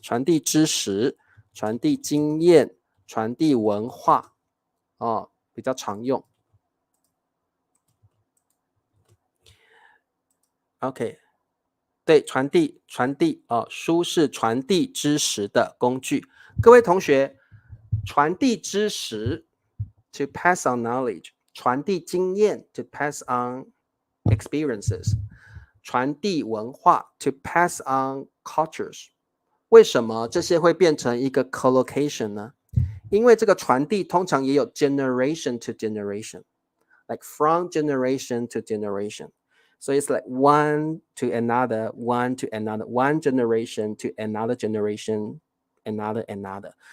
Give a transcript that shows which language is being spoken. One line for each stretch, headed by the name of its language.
Chinese: 传递知识、传递经验、传递文化啊，比较常用。 OK， 对，传递啊，书是传递知识的工具。各位同学，传递知识
English: to pass on knowledge。
Chinese: 传递经验
English: to pass on experiences，
Chinese: 传递文化
English: to pass on cultures。
Chinese: 为什么这些会变成一个 collocation 呢？因为这个传递通常也有
English: generation to generation， like from generation to generation， so it's like one to another, one to another, one generation to another generation, another。